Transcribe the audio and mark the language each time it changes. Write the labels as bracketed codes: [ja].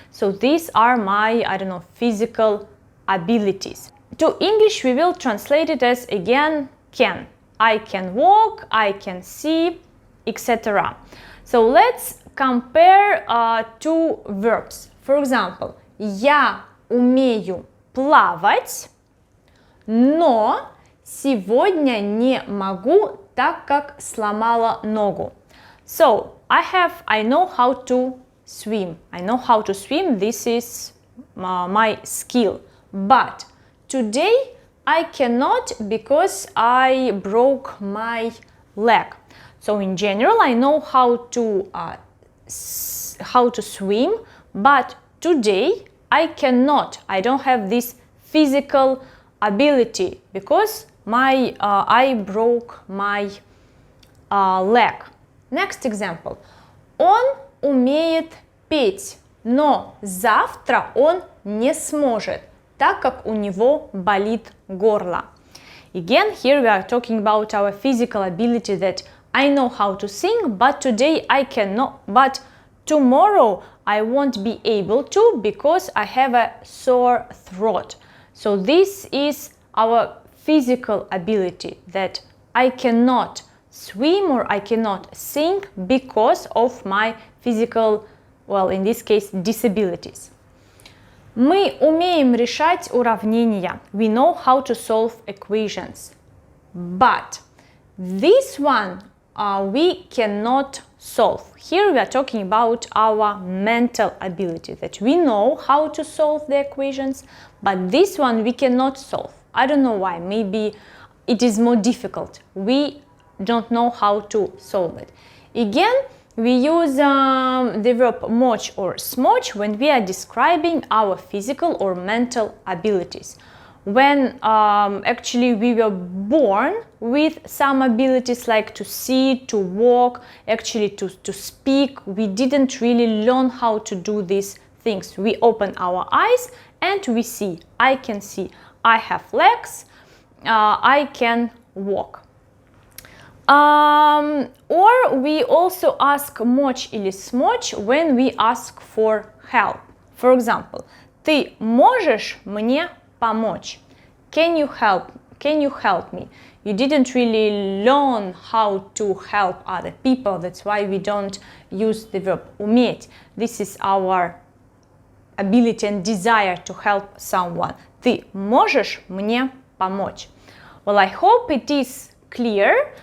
[en] So these are my, physical abilities. To English we will translate it as again can. I can walk, I can see, etc. So let's compare two verbs. For example, [ru] я умею плавать, но сегодня не могу, так как сломала ногу. [en] So, I know how to swim. I know how to swim. This is my skill. But today I cannot because I broke my leg. So in general, I know how to swim, but today I cannot. I don't have this physical ability because I broke my leg. Next example. [ru] Он умеет петь, но завтра он не сможет, так как у него болит горло. [en] Again, here we are talking about our physical ability that I know how to sing, but today I cannot, but tomorrow I won't be able to because I have a sore throat. So this is our physical ability that I cannot swim or I cannot sing because of my physical, well, in this case, disabilities. [ru] Мы умеем решать уравнения. [en] We know how to solve equations. But this one we cannot solve. Here we are talking about our mental ability, that we know how to solve the equations, but this one we cannot solve. I don't know why. Maybe it is more difficult. We don't know how to solve it. Again, we use the verb moć or smoć when we are describing our physical or mental abilities. When actually we were born with some abilities like to see, to walk, actually to speak, we didn't really learn how to do these things. We open our eyes and we see. I can see. I have legs. I can walk. Or we also ask moć [ru] или смочь [en] when we ask for help. For example, [ru] ты можешь мне помочь? [en] Can you help me? You didn't really learn how to help other people. That's why we don't use the verb уметь. This is our ability and desire to help someone. [ru] Ты можешь мне помочь? [en] Well, I hope it is clear.